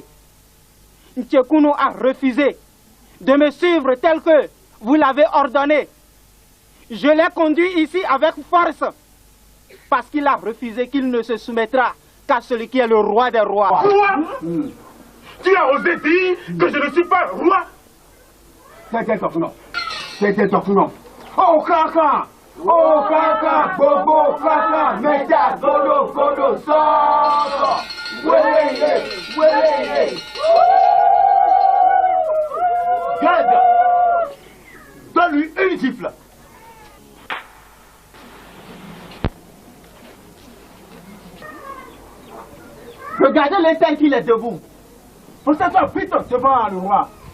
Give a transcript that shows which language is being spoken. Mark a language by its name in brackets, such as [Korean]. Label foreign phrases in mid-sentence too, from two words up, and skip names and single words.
[French] Ntchekounou a refusé de me suivre tel que vous l'avez ordonné. Je l'ai conduit ici avec force parce qu'il a refusé qu'il ne se soumettra qu'à celui qui est le roi des rois. Quoi? Tu as osé dire que je ne suis pas roi? C'était Tortunon. Oh Kaka! Oh Kaka! Bobo Kaka! Meta Godo Godo Soro! Wélé! Garde! Donne-lui une gifle! Regardez l'état qu'il est debout. Pour s'asseoir vite devant le roi.